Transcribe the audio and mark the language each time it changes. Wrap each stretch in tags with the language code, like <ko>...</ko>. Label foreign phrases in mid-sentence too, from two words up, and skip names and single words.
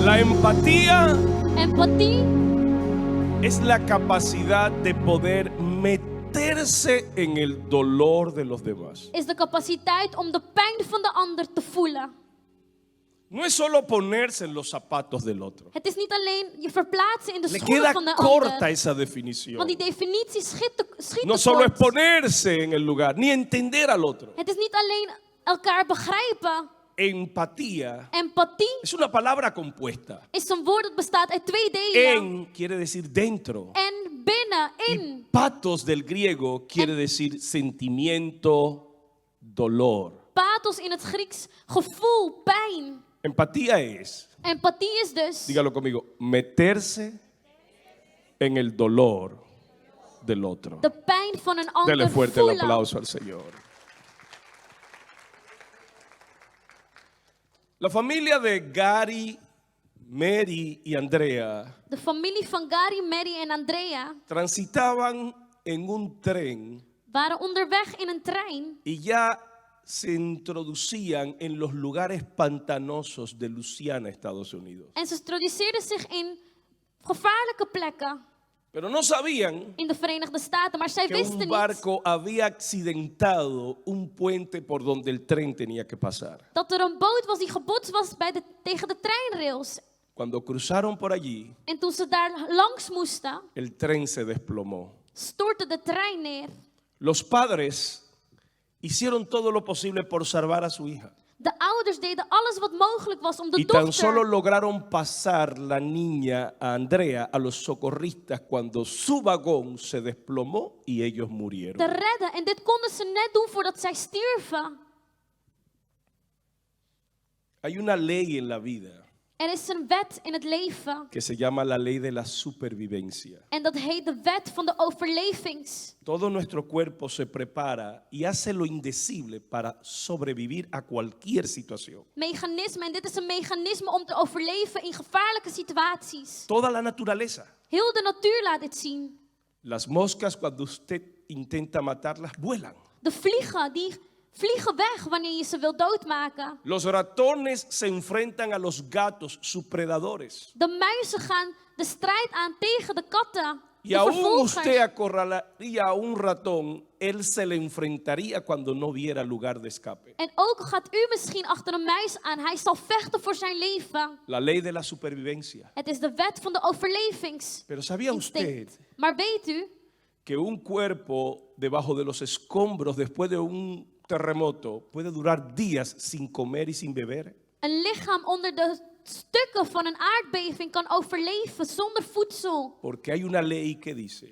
<es>La empatía</es> <nl>Empathie</nl> <es>es la capacidad de poder meterse en el dolor de los demás.</es> <nl>is de capaciteit om de pijn van de ander te voelen.</nl> <es>No es solo ponerse en los zapatos del otro.</es> <nl>Het is niet alleen je verplaatsen in de</nl> <es>Le</es> <nl>schoenen</nl> <es>queda</es> <nl>van de</nl> <es>corta</es> <nl>ander.</nl> <es>esa definición.</es> <nl>Want die definitie schiet te</nl> <es>No solo es</es> <nl>kort.</nl> <es>ponerse en el lugar, ni entender al otro.</es> <nl>Het is niet alleen elkaar begrijpen.</nl> <es>Empatía</es> <nl>Empathie</nl> <es>es una palabra compuesta.</es> <nl>is een woord dat bestaat uit twee delen.</nl> <es>En quiere decir dentro.</es> <nl>En binnen,</nl> <es>Y</es> <nl>in.</nl> <es>pathos del griego quiere decir sentimiento, dolor.</es> <nl>Pathos in het Grieks, gevoel, pijn.</nl> <es>Empatía es,</es> <nl>Empathie is dus</nl> <es>dígalo conmigo, meterse en el dolor del otro.</es> <nl>de pijn van een ander</nl> <es>Dele fuerte el</es> <nl>voelen.</nl> <es>aplauso al Señor. La familia de Gary, Mary y Andrea</es> <nl>De familie van Gary, Mary en Andrea</nl> <es>transitaban en un tren</es> <nl>waren onderweg in een trein</nl> <es>y ya se introducían en los lugares pantanosos de Louisiana, Estados Unidos.</es> <nl>en ze introduceerden zich in gevaarlijke plekken</nl> <es>Pero no sabían</es> <nl>in de Verenigde Staten, maar zij</nl> <es>que</es> <nl>wisten</nl> <es>un</es> <nl>niet</nl> <es>barco había accidentado un puente por donde el tren tenía que pasar.</es> <nl>dat er een boot was die gebotst was tegen de treinrails.</nl> <es>Cuando cruzaron por allí,</es> <nl>En toen ze daar langs moesten,</nl> <es>el tren se desplomó.</es> <nl>stortte de trein neer.</nl> <es>Los padres hicieron todo lo posible por salvar a su hija.</es> <nl>De ouders deden alles wat mogelijk was om de</nl> <es>Y tan solo</es> <nl>dochter</nl> <es>lograron pasar la niña a Andrea a los socorristas cuando su vagón se desplomó y ellos</es> <nl>te</nl> <es>murieron.</es> <nl>redden. En dit konden ze net doen voordat zij stierven.</nl> <es>Hay una ley en la vida</es> <nl>Er is een wet in het leven.</nl> <es>que se llama la ley de la supervivencia.</es> <nl>En dat heet de wet van de overlevings.</nl> <es>Todo nuestro cuerpo se prepara y hace lo indecible para sobrevivir a cualquier situación.</es> <nl>Mechanisme. En dit is een mechanisme om te overleven in gevaarlijke situaties.</nl> <es>Toda la naturaleza.</es> <nl>Heel de natuur laat dit zien.</nl> <es>Las moscas, cuando usted intenta matarlas, vuelan.</es> <nl>De vliegen, die vliegen weg wanneer je ze wil doodmaken.</nl> <es>Los ratones se enfrentan a los gatos, sus predadores.</es> <nl>De muizen gaan de strijd aan tegen de katten.</nl> <es>Y</es> <nl>De</nl> <es>aún</es> <nl>vervolgers.</nl> <es>usted acorralaría a un ratón, él se le enfrentaría cuando no viera lugar de escape.</es> <nl>En ook gaat u misschien achter een muis aan. Hij zal vechten voor zijn leven.</nl> <es>La ley de la supervivencia.</es> <nl>Het is de wet van de overlevings.</nl> <es>Pero ¿sabía usted</es> <nl>Maar weet u</nl> <es>que un cuerpo debajo de los escombros después de un terremoto puede durar días sin comer y sin beber?</es> <nl>een lichaam onder de stukken van een aardbeving kan overleven zonder voedsel?</nl> <es>Porque hay una ley que dice</es>